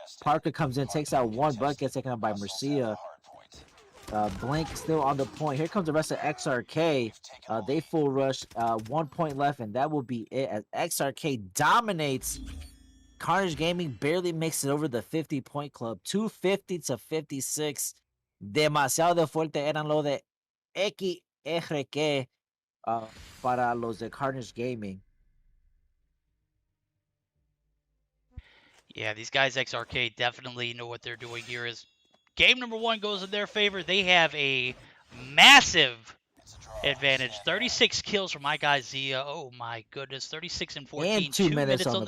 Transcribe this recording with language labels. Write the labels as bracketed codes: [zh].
[en] Parker comes in, takes out one, but gets taken out by Murcia. Blink still on the point. Here comes the rest of XRK. They full rush, 1 point left, and that will be it, as XRK dominates. Carnage Gaming barely makes it over the 50-point club. 250 to 56. [es] Demasiado fuerte eran lo de XRK para los de Carnage Gaming. [en] Yeah, these guys XRK definitely know what they're doing here. As game number 1 goes in their favor, they have a massive advantage. 36 kills for my guy Zia. Oh my goodness, 36 and 14. And 2 minutes on the